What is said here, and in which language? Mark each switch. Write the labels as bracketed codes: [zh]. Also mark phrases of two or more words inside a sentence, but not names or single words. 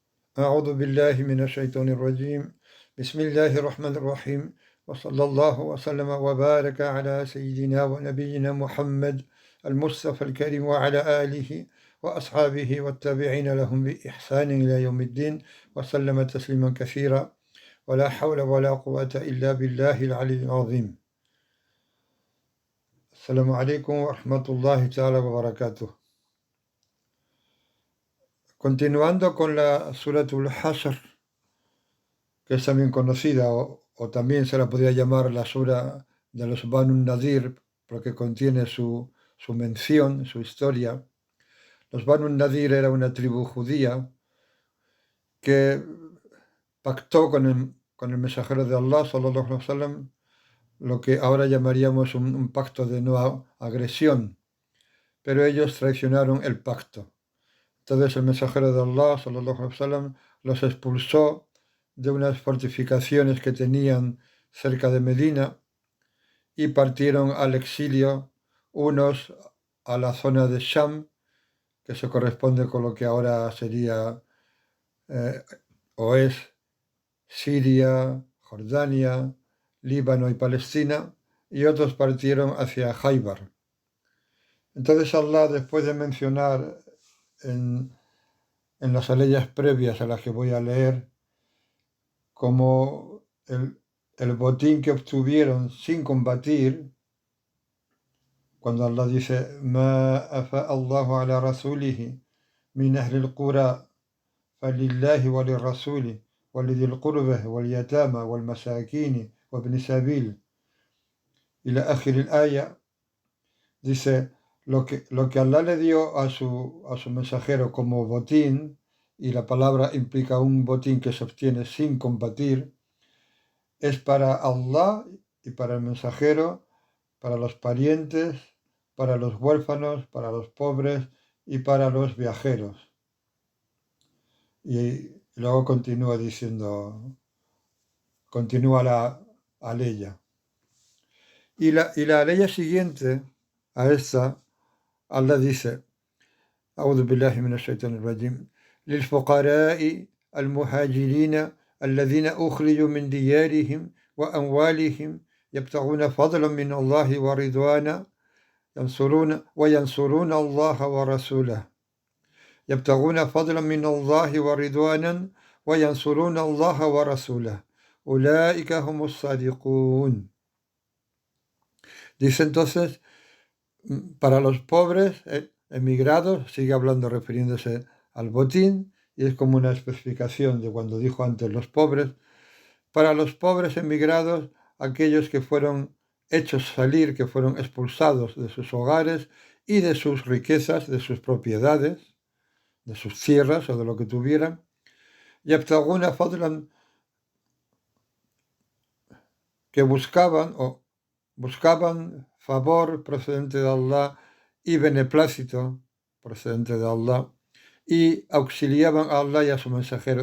[ar] أعوذ بالله من الشيطان الرجيم بسم الله الرحمن الرحيم وصلى الله وسلم وبارك على سيدنا ونبينا محمد المصطفى الكريم وعلى آله وأصحابه والتابعين لهم بإحسان إلى يوم الدين وسلم تسليما كثيرا ولا حول ولا قوة إلا بالله العلي العظيم. السلام عليكم ورحمة الله تعالى وبركاته. [es] Continuando con la Suratul Hashr, que es también conocida, o también se la podría llamar la sura de los Banu Nadir, porque contiene su mención, su historia. Los Banu Nadir era una tribu judía que pactó con el mensajero de Allah, [ar] صلى الله عليه وسلم, [es] lo que ahora llamaríamos un pacto de no agresión, pero ellos traicionaron el pacto. Entonces el mensajero de Allah, [ar] صلى الله عليه وسلم, [es] los expulsó de unas fortificaciones que tenían cerca de Medina y partieron al exilio, unos a la zona de Sham, que se corresponde con lo que ahora sería o es Siria, Jordania, Líbano y Palestina, y otros partieron hacia Jaibar. Entonces Allah, después de mencionar en las aleyas previas a las que voy a leer, como el botín que obtuvieron sin combatir, cuando Allah dice [ar] ما أفاء الله على رسوله من أهل القرى فلله وللرسول ولذي القربى واليتامى والمساكين وابن السبيل إلى آخر الآية, [es] dice lo que Allah le dio a su mensajero como botín, y la palabra implica un botín que se obtiene sin combatir, es para Allah y para el mensajero, para los parientes, para los huérfanos, para los pobres y para los viajeros. Y luego continúa diciendo, continúa la aleya. Y la aleya siguiente a esta, Allah dice, [ar] أعوذ بالله من الشيطان الرجيم للفقراء المهاجرين الذين أخرجوا من ديارهم وأموالهم يبتغون فضلا من الله ورضوانا وينصرون الله ورسوله يبتغون فضلا من الله ورضوانا وينصرون الله ورسوله أولئك هم الصادقون. [es] Dice entonces, para los pobres emigrados, sigue hablando refiriéndose al botín, y es como una especificación de cuando dijo antes los pobres. Para los pobres emigrados, aquellos que fueron hechos salir, que fueron expulsados de sus hogares y de sus riquezas, de sus propiedades, de sus tierras o de lo que tuvieran, [ar] يبتغون فضلا, [es] que buscaban favor procedente de Allah y beneplácito procedente de Allah, y auxiliaban a Allah y a su mensajero.